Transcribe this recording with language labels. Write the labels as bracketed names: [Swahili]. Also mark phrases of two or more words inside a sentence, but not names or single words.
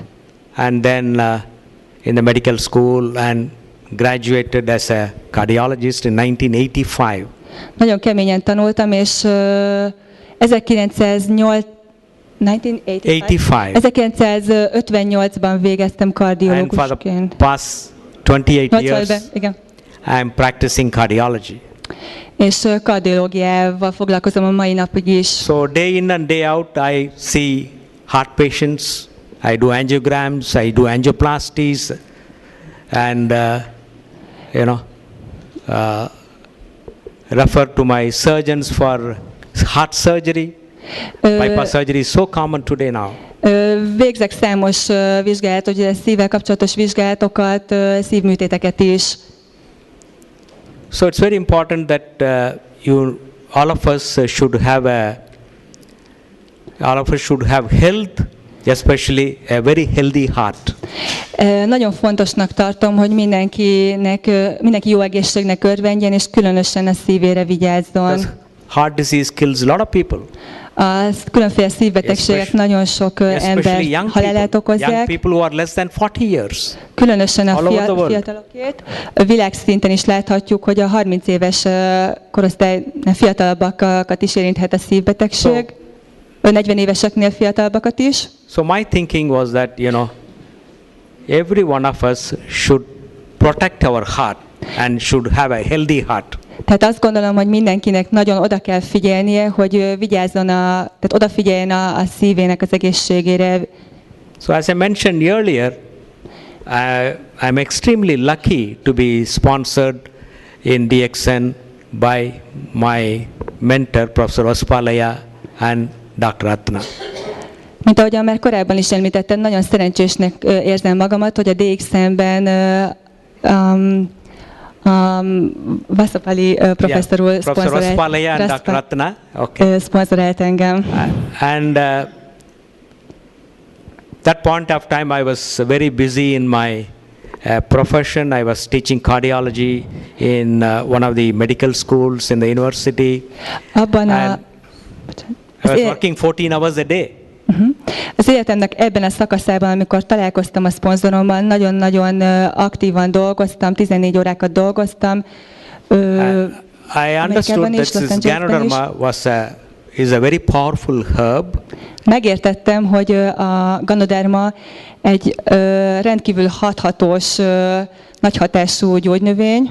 [English] And then in the medical school and graduated as a cardiologist in 1985. [Hungarian] Nagyon keményen tanultam, és 1958-ban végeztem kardiológusként. [English] And for the past 28 years, I am practicing cardiology. [Hungarian] És kardiológiával foglalkozom a mai napig is. [English] So day in and day out, I see heart patients. I do angiograms. I do angioplasties, and refer to my surgeons for heart surgery. Bypass surgery is so common today now. [Hungarian] Végzek számos vizsgálatot, ugye szívvel kapcsolatos vizsgálatokat, szívműtéteket is. [English] So it's very important that all of us should have health, especially a very healthy heart. [Hungarian] Nagyon fontosnak tartom, hogy mindenki jó egészségnek örvendjen, és különösen a szívére vigyázzon. [English] Heart disease kills a lot of people. [Hungarian] A különféle szívbetegségek nagyon sok ember halálát okozzák. [English] Young people who are less than 40 years. [Hungarian] Különösen a fiatalokét. Világszinten is láthatjuk, hogy a 30 éves korosztály fiatalabbakat is érinthet a szívbetegség. 40 éveseknél fiatalabbakat is. [English] So my thinking was that, every one of us should protect our heart and should have a healthy heart. [Hungarian] Tehát azt gondolom, hogy mindenkinek nagyon oda kell figyelnie, hogy vigyázzon, tehát odafigyeljen a szívének az egészségére. [English] So as I mentioned earlier, I'm extremely lucky to be sponsored in DXN by my mentor, Professor Vasupalaya and Dr. Ratna. [Hungarian] Mint ahogyan már korábban is említettem, nagyon szerencsésnek érzem magamat, hogy a DXN-ben a Vasapali professzor úr [English] Professor Vaspalaya and Dr. Ratna. Okay. [Hungarian] szponzorált engem. [English] And that point of time I was very busy in my profession. I was teaching cardiology in one of the medical schools in the university. [Hungarian] Abban [English] And I was working 14 hours a day. [Hungarian] Az életemnek ebben a szakaszában, amikor találkoztam a szponzorommal, nagyon-nagyon aktívan dolgoztam, 14 órákat dolgoztam. [English] I understood that this Ganoderma is a very powerful herb. [Hungarian] Megértettem, hogy a Ganoderma egy rendkívül hathatós, nagy hatású gyógynövény.